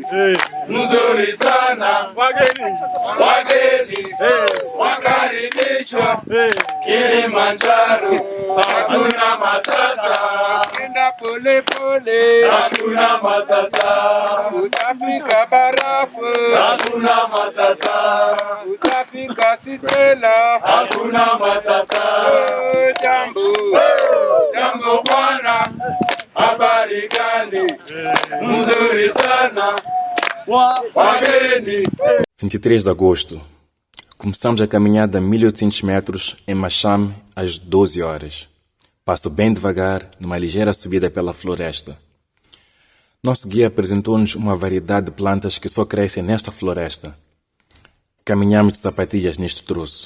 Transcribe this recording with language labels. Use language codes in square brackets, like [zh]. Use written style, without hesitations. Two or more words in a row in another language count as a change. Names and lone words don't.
[sw] Mzuri sana, wageni wakaribishwa Kilimanjaro, hakuna matata, enda pole pole, hakuna matata, utafika barafu, hakuna matata, utafika Sitela, hakuna matata. Jambo, jambo bwana, habari gani? Mzuri sana, wageni. [pt] 23 de agosto. Começamos a caminhada 1800 metros em Machame às 12 horas. Passo bem devagar, numa ligeira subida pela floresta. Nosso guia apresentou-nos uma variedade de plantas que só crescem nesta floresta. Caminhamos de sapatilhas neste troço.